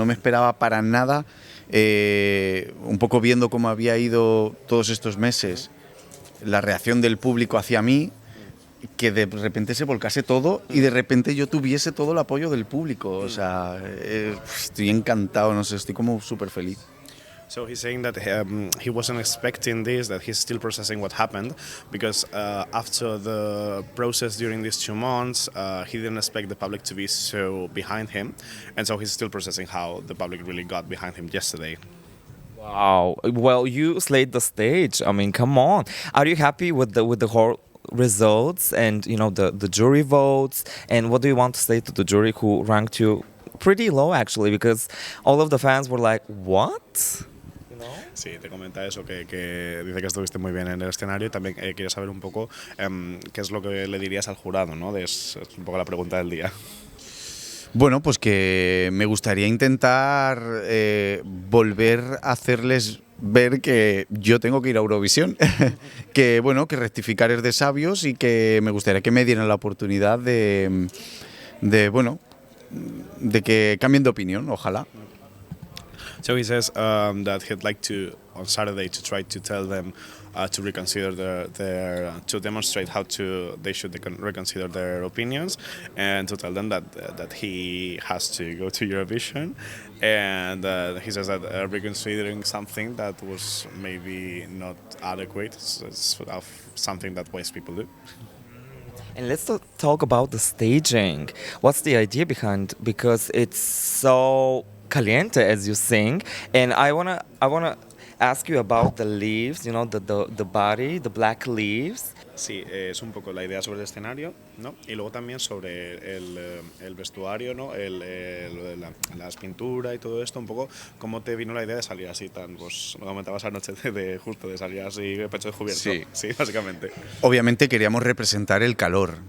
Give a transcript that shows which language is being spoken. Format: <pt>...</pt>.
<es>No me esperaba para nada, un poco viendo cómo había ido todos estos meses, la reacción del público hacia mí, que de repente se volcase todo y de repente yo tuviese todo el apoyo del público. O sea, estoy encantado, no sé, estoy como súper feliz.</es> <en>So he's saying that he wasn't expecting this, that he's still processing what happened, because after the process during these 2 months, he didn't expect the public to be so behind him, and so he's still processing how the public really got behind him yesterday. Wow. Well, you slayed the stage. I mean, come on. Are you happy with the whole results and the jury votes? And what do you want to say to the jury who ranked you pretty low actually? Because all of the fans were like, "What?"</en> <es>Sí, te comenta eso, que dice que estuviste muy bien en el escenario y también quiere saber un poco qué es lo que le dirías al jurado, ¿no? Es un poco la pregunta del día. Bueno, pues que me gustaría intentar volver a hacerles ver que yo tengo que ir a Eurovisión, que bueno, que rectificar es de sabios y que me gustaría que me dieran la oportunidad de que cambien de opinión, ojalá.</es> <en>So he says that he'd like to, on Saturday, to try to tell them to reconsider their to demonstrate how they should reconsider their opinions, and to tell them that he has to go to Eurovision, and he says that reconsidering something that was maybe not adequate is something that wise people do. And let's talk about the staging. What's the idea behind? Because it's so caliente, as you sing, and I wanna ask you about the leaves. The body, the black leaves.</en> <es>Sí, es un poco la idea sobre el escenario, ¿no? Y luego también sobre el vestuario, ¿no? Las pinturas y todo esto, un poco cómo te vino la idea de salir así tan, pues lo comentabas anoche de justo de salir así pecho descubierto. Sí, básicamente. Obviamente queríamos representar el calor.</es>